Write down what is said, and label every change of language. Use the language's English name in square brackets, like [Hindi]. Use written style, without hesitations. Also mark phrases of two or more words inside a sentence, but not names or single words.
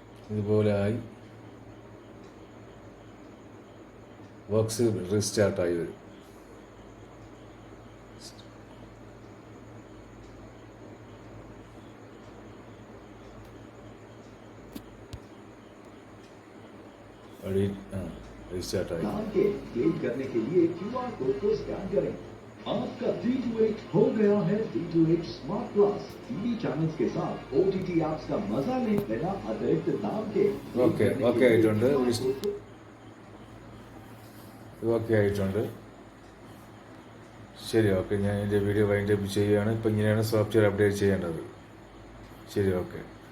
[Malayalam] ഇതുപോലെ ആയി വർക്ക്സ് റീസ്റ്റാർട്ടായി വരും. റീസ്റ്റാർട്ടായി. [Hindi] क्लेम करने के लिए QR कोड को स्कैन करें. आपका D28 हो गया है D28 स्मार्ट प्लस. टीवी चैनल्स के साथ OTT ऐप्स का मजा लें बिना अतिरिक्त दाम के. [Malayalam] ഓക്കെ ആയിട്ടുണ്ട്. ഓക്കെ ആയിട്ടുണ്ട്. ശരി, ഓക്കെ. ഞാൻ എൻ്റെ വീഡിയോ വൈൻഡപ്പ് ചെയ്യുകയാണ്. ഇപ്പം ഇങ്ങനെയാണ് സോഫ്റ്റ്വെയർ അപ്ഡേറ്റ് ചെയ്യേണ്ടത്. ശരി, ഓക്കെ.